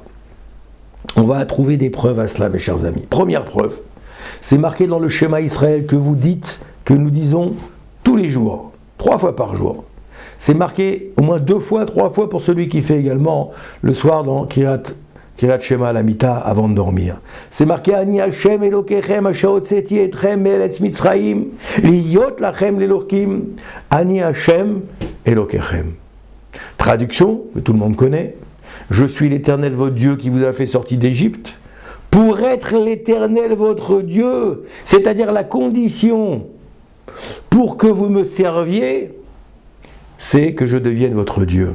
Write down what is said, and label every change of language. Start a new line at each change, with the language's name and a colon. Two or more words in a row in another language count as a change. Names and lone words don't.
French: On va trouver des preuves à cela, mes chers amis. Première preuve, c'est marqué dans le Shema Israël que vous dites, que nous disons tous les jours, 3 fois par jour. C'est marqué au moins 2 fois, 3 fois pour celui qui fait également le soir dans
Hebrew: קריאת שמע למיטה
French: avant de dormir.
Hebrew: C'est marqué אני ה' אלוקיכם אשר הוצאתי אתכם מארץ מצרים להיות לכם לאלוקים אני ה' אלוקיכם.
French: Traduction que tout le monde connaît. Je suis l'Éternel votre Dieu qui vous a fait sortir d'Égypte pour être l'Éternel votre Dieu, c'est-à-dire la condition pour que vous me serviez, c'est que je devienne votre Dieu.